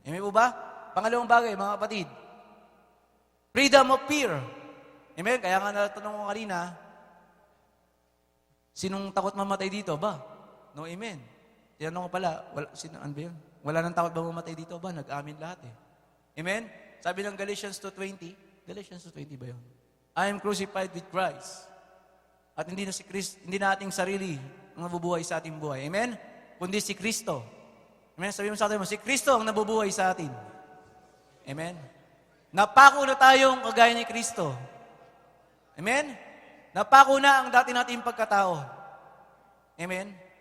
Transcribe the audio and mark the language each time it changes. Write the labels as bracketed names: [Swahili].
[Filipino] Amen po ba? Pangalawang bagay, mga kapatid, [English] freedom of fear. [Filipino] Amen? Kaya nga natanong ko kanina, sinong takot mamatay dito ba? No, amen. Tinanong ko pala, ano ba yun? Wala nang takot ba mamatay dito ba? Nag-amin lahat eh. Amen? Sabi ng Galatians 2:20, Galatians 2:20 ba yun? [English] I am crucified with Christ. [Filipino] At hindi na si Christ, hindi na ating sarili ang nabubuhay sa ating buhay. Amen? Kundi si Kristo. Amen? Sabi mo sa atin mo, si Kristo ang nabubuhay sa atin. Amen? Napako na tayong kagaya ni Kristo. Amen? Napako na ang dati nating pagkatao. Amen?